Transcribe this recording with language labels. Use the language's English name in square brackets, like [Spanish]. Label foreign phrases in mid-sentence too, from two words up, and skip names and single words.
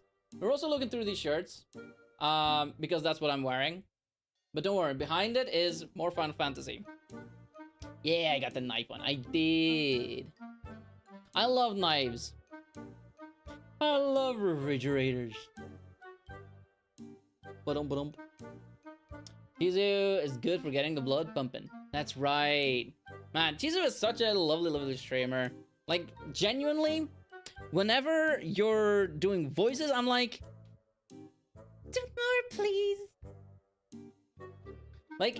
[English] We're also looking through these shirts. Because that's what I'm wearing. But don't worry, behind it is more Final Fantasy. Yeah, I got the knife one. I did. I love knives. I love refrigerators. Ba-dum-ba-dum. Chizu is good for getting the blood pumping. That's right. Man, Chizu is such a lovely, lovely streamer. Like, genuinely, whenever you're doing voices, I'm like... Do more, please. Like...